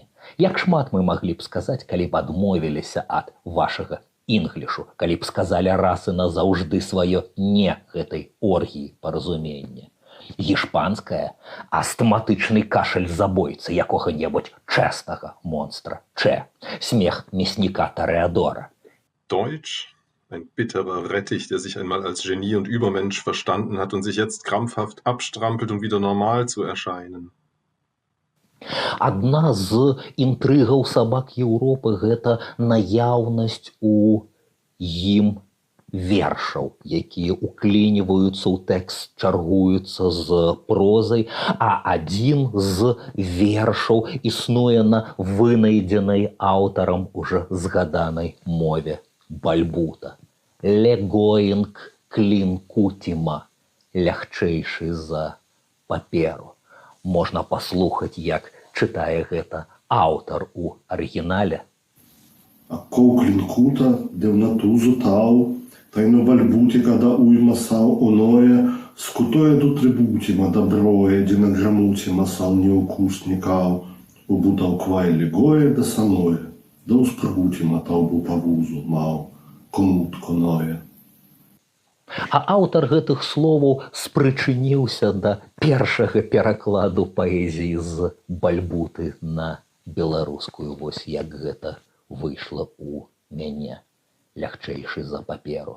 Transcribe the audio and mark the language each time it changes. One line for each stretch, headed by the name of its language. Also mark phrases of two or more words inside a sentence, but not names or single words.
Belarusian: Як шмат мы маглі б сказаць, калі б адмовіліся ад вашага інглішу, калі б сказалі раз і назаўжды сваё «не» гэтай оргіі паразумення. Гішпанская – астматычны кашаль забойцы якога-небудзь чэстага монстра. Смех мясніка Тореадора. Deutsch?
German: Ein bitterer Rettich, der sich einmal als Genie und Übermensch verstanden hat und sich jetzt krampfhaft abstrampelt, um wieder normal zu erscheinen.
Belarusian: Адна з інтрыгаў «Сабак Еўропы» – гэта наяўнасць у ім вершаў, якія уклініваюцца ў тэкст, чаргуюцца з прозай, а адзін з вершаў існуе на вынайдзенай аўтарам уже згаданай мове бальбута. Легоінг клінкутіма, лягчэйшы за паперу. Можна паслухаць, як чытае гэта аўтар у арыгінале. Акоу клінкута, девнатузу тау, тайно бальбуті, када уйма сау оное, скутое до трибутіма доброе, дінаграмутіма сал неукусникау. убутаў квайлі гое да саное, да ўспрагуці матаў быў па вузу, маў, комутко ное. А аўтар гэтых словаў спрычыніўся да першага перакладу паэзіі з бальбуты на беларускую. Вось як гэта выйшла ў мяне, лягчэйшы за паперу.